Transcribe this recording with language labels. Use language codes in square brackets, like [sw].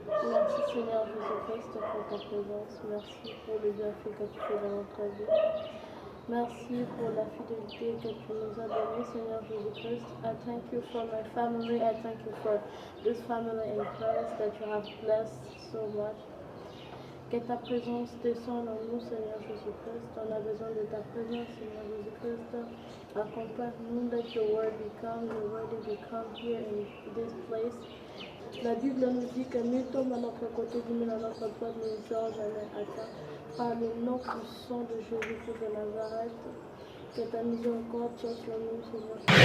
[fr] Merci Seigneur Jésus-Christ pour ta présence, merci pour le bienfait que tu fais dans notre vie. Merci pour la fidélité que tu nous as donnée, Seigneur Jésus-Christ. [en] I thank you for my family. I thank you for this family in Christ that you have blessed so much. [fr] Que ta présence descende en nous, Seigneur Jésus-Christ. On a besoin de ta présence, Seigneur Jésus-Christ. [en] Accompagne-nous, let your word become here in this place. [fr] La Bible nous dit que nous tombons à notre côté, nous à notre droite, nous ne serons jamais atteints. Par le nom puissant de Jésus-Christ de Nazareth, que ta miséricorde soit sur nous, Seigneur.